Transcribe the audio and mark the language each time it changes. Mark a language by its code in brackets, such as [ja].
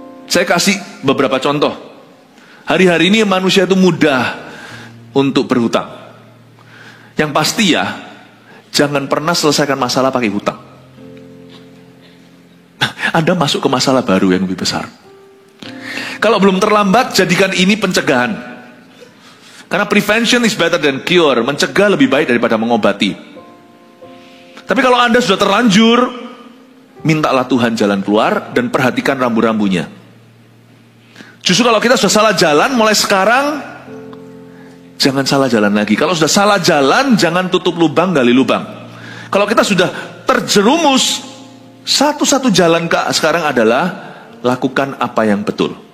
[id] Saya kasih beberapa contoh. Hari-hari ini manusia itu mudah untuk berhutang. Yang pasti ya, jangan pernah selesaikan masalah pakai hutang. Anda masuk ke masalah baru yang lebih besar. Kalau belum terlambat, jadikan ini pencegahan. Karena [en] prevention is better than cure. [id] Mencegah lebih baik daripada mengobati. Tapi kalau Anda sudah terlanjur, mintalah Tuhan jalan keluar dan perhatikan rambu-rambunya. Justru kalau kita sudah salah jalan, mulai sekarang jangan salah jalan lagi. Kalau sudah salah jalan, jangan tutup lubang, gali lubang. Kalau kita sudah terjerumus, satu-satu jalan sekarang adalah lakukan apa yang betul.